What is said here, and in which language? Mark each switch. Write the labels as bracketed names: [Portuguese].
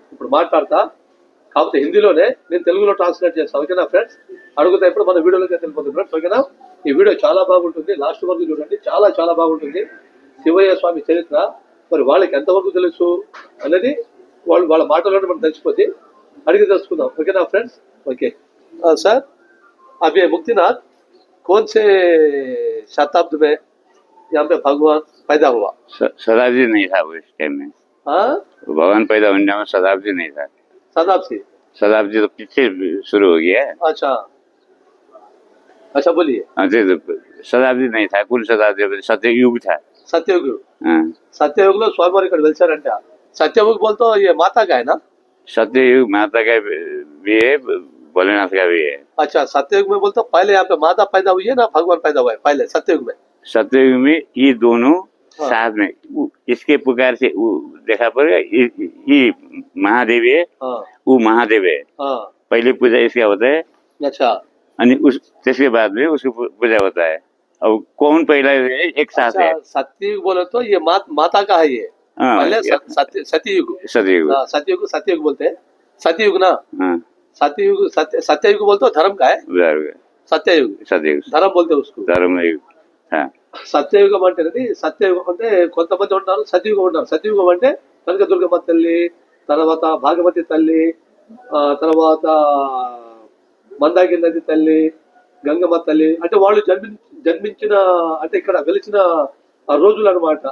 [Telugu] ఇప్పుడు మాట్లాడతా, కాకపోతే హిందీలోనే, నేను తెలుగులో ట్రాన్స్లేట్ చేస్తాను. ఓకేనా ఫ్రెండ్స్? అడుగుతా ఇప్పుడు మన వీడియోలోకి వెళ్ళిపోతుంది ఫ్రెండ్స్. ఓకేనా? ఈ వీడియో చాలా బాగుంటుంది. లాస్ట్ వరకు చూడండి. చాలా చాలా బాగుంటుంది. శివయ్య స్వామి చరిత్ర మరి వాళ్ళకి ఎంతవరకు తెలుసు అనేది వాళ్ళ మాటలోనే మనం తెలిసిపోతే అడిగి తెలుసుకుందాం. ఓకేనా ఫ్రెండ్స్? [Hindi] ఓకే सर, अब ये मुक्तिनाथ कौन से शताब्दी में यहाँ पे भगवान पैदा हुआ? शताब्दी नहीं था वो इस टाइम में। हाँ, भगवान पैदा होने में शताब्दी नहीं था। शताब्दी तो पीछे शुरू हो गया है। अच्छा अच्छा, बोलिए। शताब्दी नहीं था, कुल शताब्दी सत्ययुग था। सत्ययुग? [Telugu] सत्ययुग లో స్వామివారు ఇక్కడ వెలిచారంట. [Hindi] सत्ययुग बोल तो ये माता का है ना? सत्ययुग माता का भी है, भोलेनाथ का भी है। अच्छा, सत्ययुग में बोलते पहले यहाँ पे माता पैदा हुई है ना भगवान पैदा हुआ है पहले सत्ययुग में? सत्ययुग में ये दोनों साथ में। इसके पुकार से देखा पड़ेगा, ये महादेव है, वो महादेव है। पहले पूजा इसका होता है। अच्छा, उसके बाद में उसकी पूजा होता है। अब कौन पहला है एक साथ है। सत्ययुग बोले तो ये माता का है ये। पहले सत्ययुग सत्ययुग बोलते हैं। सत्ययुग ना? सत्ययुग बोलते धर्म का है। सत्ययुग धर्म बोलते उसको। [Telugu] ధర్మయుగ సత్యయుగం అంటే సత్యయుగం అంటే కొంతమంది ఉంటారు, సత్యయుగం ఉంటారు. సత్యయుగం అంటే కనకదుర్గమ్మ తల్లి, తర్వాత భాగమతి తల్లి, తర్వాత మందాకిని నది తల్లి, గంగమ్మ తల్లి అంటే వాళ్ళు జన్మించిన అంటే ఇక్కడ వెలిచిన ఆ రోజులు అనమాట.